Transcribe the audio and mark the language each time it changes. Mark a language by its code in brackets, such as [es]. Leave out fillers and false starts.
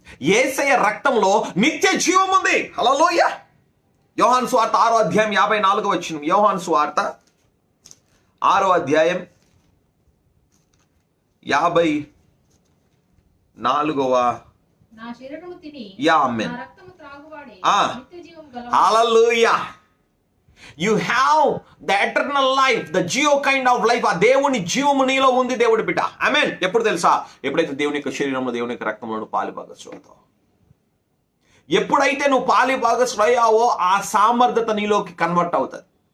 [te] యేసయ్య రక్తంలో నిత్య జీవం ఉంది. హల్లెలూయా. యోహాను సువార్త 6వ అధ్యాయం 54వ వచనం. యోహాను సువార్త 6వ అధ్యాయం 54వ. నా శరీరము తిని ఆమేన్. నా రక్తము త్రాగువాడే నిత్య జీవము గలవాడు. హల్లెలూయా. [en] You have the eternal life, the geo kind of life. [te] ఆ దేవుని జీవము నీలో ఉంది, దేవుడి బిడ్డ. ఆమేన్. ఎప్పుడు తెలుసా? ఎప్పుడైతే దేవుని యొక్క శరీరంలో, దేవుని యొక్క రక్తంలో పాలిభాగస్వామి అవుతావు. ఎప్పుడైతే నువ్వు పాలిభాగస్వామి అయ్యావో ఆ సామర్థ్యత నీలోకి కన్వర్ట్ అవుతుంది.